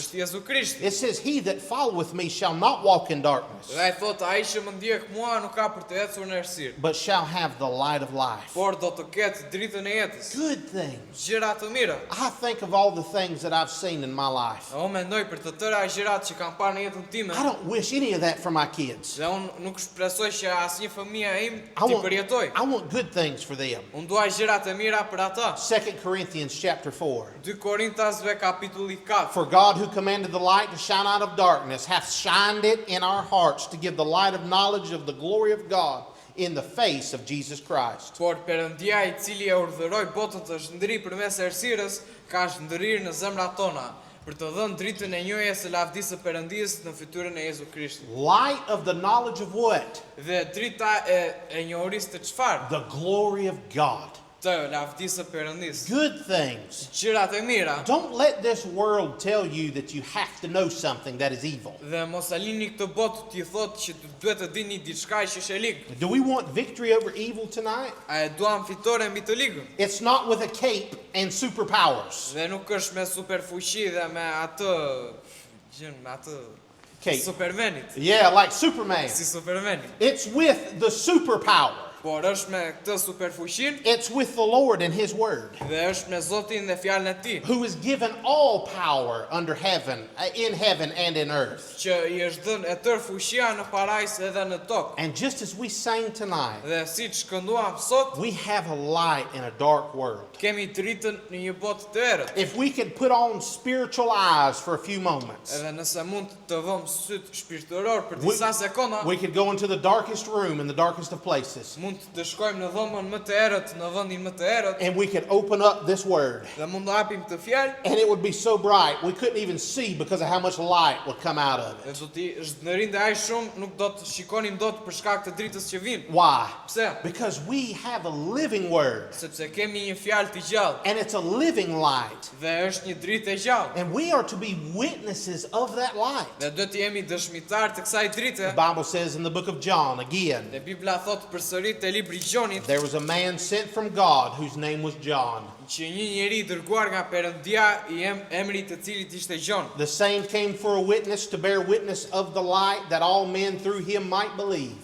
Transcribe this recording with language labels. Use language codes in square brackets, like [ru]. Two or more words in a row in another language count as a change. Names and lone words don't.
[sq] Është Jezu Krishti. [en] It says, he that followeth me shall not walk in darkness, [sq] Dhe ai thotë ai që më ndjek mua nuk ka për të ecur në errësirë, [en] but shall have the light of life. [sq] por do të ketë dritën e jetës. [en] Good things. [sq] Gjëra të mira. [en] I think of all the things that I've seen in my life. [sq] Unë mendoj për të tëra gjërat që kam parë në jetën time. [en] I don't wish any of that for my kids. [sq] Dhe unë nuk shpresoj që asnjë fëmijë im [en] I [sq] t'i [en] want, [sq] përjetoj. [en] I want good things for them. [sq] Unë dua gjërat e mira për ata. [en] 2 Corinthians chapter 4. [sq] 2 Korintasve kapitulli 4. [en] For God who commanded the light to shine out of darkness hath shined it in our hearts to give the light of knowledge of the glory of God in the face of Jesus Christ. [sq] Por Perëndia I cili e urdhëroi botën të shndërri përmes errësirës, ka shndërrir në zemrat tona për të dhënë dritën e njohjes së lavdisë së Perëndisë në fytyrën e Jezu Krishtit. [en] Light of the knowledge of what? [sq] Dhe drita e njohurisë të çfarë? [en] The glory of God. [sq] Të lavdisë së Perëndisë. [en] Good things. [sq] Gjërat e mira. [en] Don't let this world tell you that you have to know something that is evil. [sq] Dhe mos a lini këtë botë t'ju thotë që duhet të dini diçka që është e ligë. [en] Do we want victory over evil tonight? [sq] A e duam fitore mbi të ligën? [en] It's not with a cape and superpowers. [sq] Dhe nuk është me superfuqi dhe me atë me atë [en] Cape. [sq] Supermenit, [en] Yeah, like Superman. [sq] si Supermani. [en] It's with the superpower. [sq] Por është me këtë superfuqin [en] It's with the Lord and His Word, [sq] dhe është me Zotin dhe fjalën e Tij, [en] who is given all power under heaven, in heaven and in earth. [sq] që I është dhënë e tërë fuqia në parajs edhe në tokë. [en] And just as we sang tonight, [sq] Dhe siç kënduam sot, [en] we have a light in a dark world. [sq] kemi dritën në një botë të errët. [en] If we could put on spiritual eyes for a few moments, [sq] Edhe nëse mund të vëmë syt shpirtëror për [en] We- [sq] disa sekonda, [en] we could go into the darkest room in the darkest of places, [sq] mund të shkojmë në dhomën më të errët, në vendin më të errët, [en] and we could open up this Word. [sq] dhe mund të hapim këtë fjalë, [en] And it would be so bright, we couldn't even see because of how much light would come out of [sq] dhe [en] it. [sq] do të zhndërrinte aq shumë, nuk do të shikonim dot për shkak të dritës që vijnë. [en] Why? [sq] Pse? [en] Because we have a living Word, [sq] Sepse kemi një fjalë të gjallë [en] and it's a living light. [sq] dhe është një dritë e gjallë. [en] And we are to be witnesses of that light. [sq] Dhe duhet të jemi dëshmitar të kësaj drite. [en] The Bible says in the book of John, again, [sq] Dhe Bibla thot përsëri te libri I Gjonit [en] there was a man sent from God whose name was John. [sq] që një njeri dërguar nga Perëndia I emri të cilit ishte Gjon. [en] The same came for a witness to bear witness of the light that all men through him might believe.